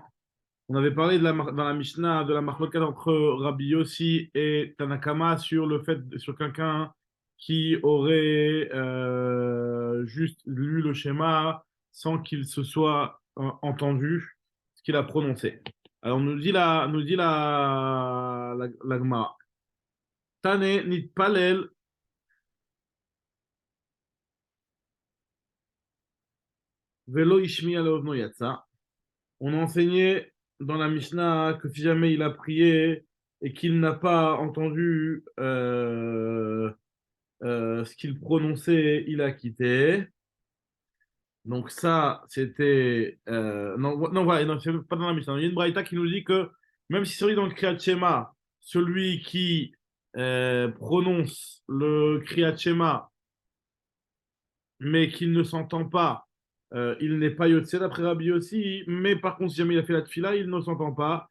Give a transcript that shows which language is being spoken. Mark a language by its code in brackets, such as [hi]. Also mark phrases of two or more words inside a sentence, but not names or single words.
[fr] On avait parlé dans la Mishnah de la marloquette entre Rabbi Yossi et Tanakama sur le fait, sur quelqu'un qui aurait juste lu le schéma sans qu'il se soit entendu ce qu'il a prononcé. Alors, la Gemara. [he] תני התפלל ולא השמיע לאזנו יצא. [fr] On a enseigné dans la Mishnah que si jamais il a prié et qu'il n'a pas entendu ce qu'il prononçait, il a quitté. Donc ça, c'était... non, voilà, non, c'est pas dans la Mishnah. Il y a une braïta qui nous dit que même si celui dans le [he] קריאת שמע, [fr] celui qui prononce le [he] קריאת שמע [fr] mais qu'il ne s'entend pas, il n'est pas Yotze d'après Rabbi aussi, mais par contre, si jamais il a fait la tfila, il ne s'entend pas.